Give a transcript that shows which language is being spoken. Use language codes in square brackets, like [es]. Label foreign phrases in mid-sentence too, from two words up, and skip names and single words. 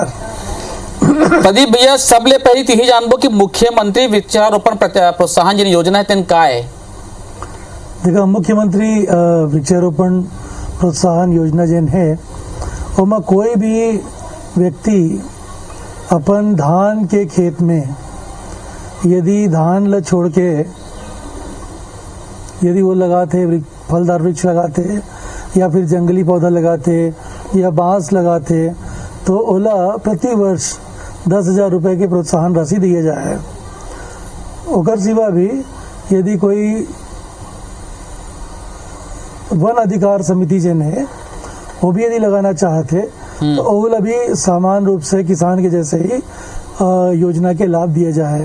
[hne] प्रदीप भैया, सबले पहली तो यही जानबो कि मुख्यमंत्री वृक्षारोपण प्रोत्साहन जिन योजना है तेन का है। देखो, मुख्यमंत्री वृक्षारोपण प्रोत्साहन योजना जिन है ओमा कोई भी व्यक्ति अपन धान के खेत में यदि धान ल छोड़ के यदि वो लगाते फलदार वृक्ष लगाते या फिर जंगली पौधा लगाते या बांस लगाते तो ओला प्रति वर्ष 10,000 रुपए की प्रोत्साहन राशि दिए जाए। ओकर सिवा भी यदि कोई वन अधिकार समिति जन है वो भी यदि लगाना चाहते तो ओला भी समान रूप से किसान के जैसे ही योजना के लाभ दिए जाए।